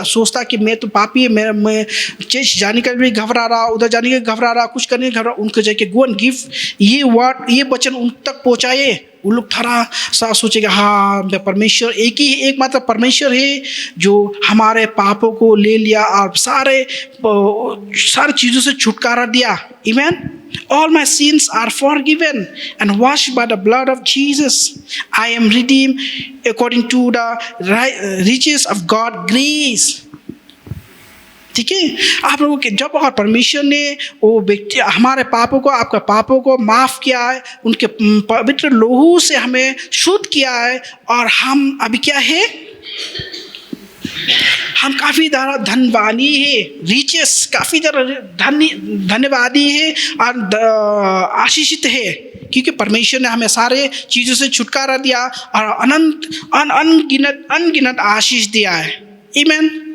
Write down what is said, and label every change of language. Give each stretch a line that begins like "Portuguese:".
Hindi: सोचता कि मैं तो पापी है, मैं चर्च जाने का भी घबरा रहा, उधर जाने का घबरा रहा, कुछ करने का घबरा, उनको जाके
English: go and give
Hindi: ये वर्ड, ये वचन उन तक पहुँचाइए। वो लोग थोड़ा सा सोचेगा हाँ परमेश्वर एक मात्र परमेश्वर है जो हमारे पापों को ले लिया और सारे चीज़ों से छुटकारा दिया। आमीन।
English: All my sins are forgiven and washed by the blood of Jesus. I am redeemed according to the riches of God's grace.
Hindi: ठीक है, आप लोगों के जब और परमेश्वर ने वो व्यक्ति हमारे पापों को आपका पापों को माफ़ किया है, उनके पवित्र लोहू से हमें शुद्ध किया है और हम अभी क्या है, हम काफ़ी ज़्यादा धनवानी है, रिचेस काफ़ी ज़्यादा धन्यवादी है और आशीषित है क्योंकि परमेश्वर ने हमें सारे चीज़ों से छुटकारा दिया और अनगिनत आशीष दिया है। आमीन।